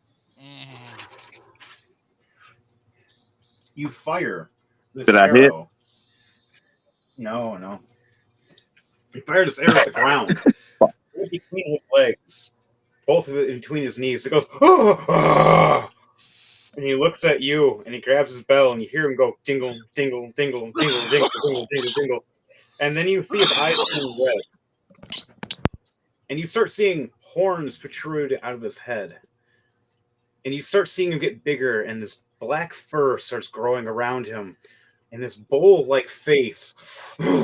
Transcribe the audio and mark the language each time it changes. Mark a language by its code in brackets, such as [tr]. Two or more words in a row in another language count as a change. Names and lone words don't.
[en] You fire this Did I arrow. hit? No. You fire this arrow at the ground. In between his legs. Both of it in between his knees. It goes, "Ah!" And he looks at you and he grabs his bell and you hear him go dingle, dingle, dingle, dingle, dingle, dingle, dingle, dingle. And then you see his eyes turn red. And you start seeing horns protrude out of his head. And you start seeing him get bigger, and this black fur starts growing around him. And this bowl-like face.